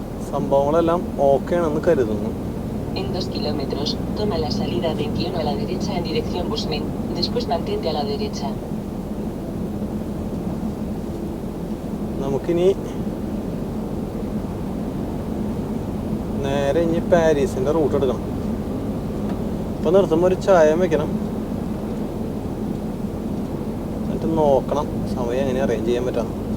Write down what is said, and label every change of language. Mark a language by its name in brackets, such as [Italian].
[Malayalam] സംഭവങ്ങളെല്ലാം ഓക്കെ ആണെന്ന് കരുതുന്നു. [Spanish] En 2 kilómetros, toma la salida de Guión a la derecha en dirección Busmen. Después mantente a la derecha. [Malayalam] നമുക്കിനി നേരെ ഇനി പാരീസിൻ്റെ root എടുക്കണം. ഇപ്പം നിർത്തുമ്പോൾ ഒരു ചായ വെക്കണം, എന്നിട്ട് നോക്കണം സമയം എങ്ങനെ അറേഞ്ച് ചെയ്യാൻ പറ്റാം.